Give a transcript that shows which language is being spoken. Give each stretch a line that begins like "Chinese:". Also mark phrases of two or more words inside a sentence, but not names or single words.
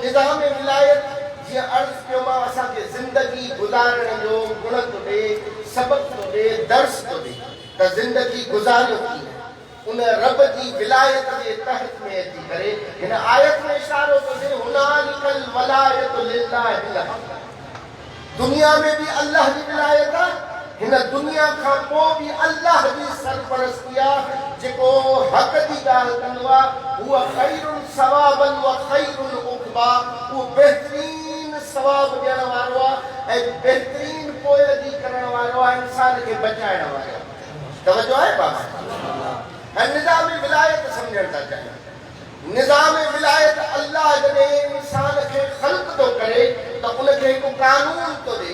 Sindhi: निज़ाम विलायत जीअं अर्ज़ु कयो मां, असांखे ज़िंदगी गुज़ारण जो गुण थो ॾे, सबक़ थो ॾे, दर्स थो ॾे त ज़िंदगी गुज़ारियो कीअं उन रब जी विलायत जे तहत में अची करे। हिन आयत में इशारो थो थिए
Arabic: هنالك الولاية لله الحق.
Sindhi: दुनिया में भी अल्लाह जी विलायत आहे, हिन दुनिया खां पोइ भी अल्लाह जी सरपरस्ती आहे, जेको हक़ जी ॻाल्हि कंदो आहे।
Arabic: उहा خير ثوابا وخير عقبا,
Sindhi: उहो बहितरीन सवाब ॾियण वारो आहे ऐं बहितरीन पोइगी करण वारो आहे, इंसान खे बचाइण वारो आहे। तवजो आहे बाबा? ऐं निज़ाम विलायत सम्झण था चाहियूं। निज़ाम विलायत अल्लाह जॾहिं इंसान खे ख़ल्क़ थो करे त उनखे हिकु कानून थो ॾे।